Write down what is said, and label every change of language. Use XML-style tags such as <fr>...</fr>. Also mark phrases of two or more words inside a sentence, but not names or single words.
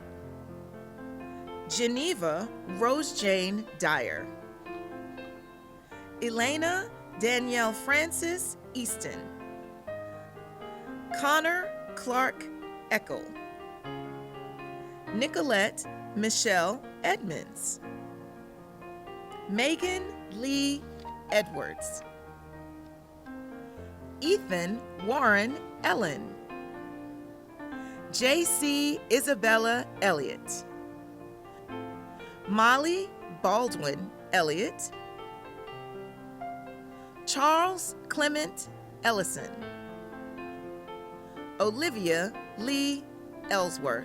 <en>Geneva Rose Jane Dyer, Elena Danielle Francis Easton, Connor Clark Eckel, Nicolette Michelle Edmonds, Megan Lee Edwards, Ethan Warren Ellen, J.C. Isabella Elliott, Molly Baldwin Elliott, Charles Clement Ellison, Olivia Lee Ellsworth,</en>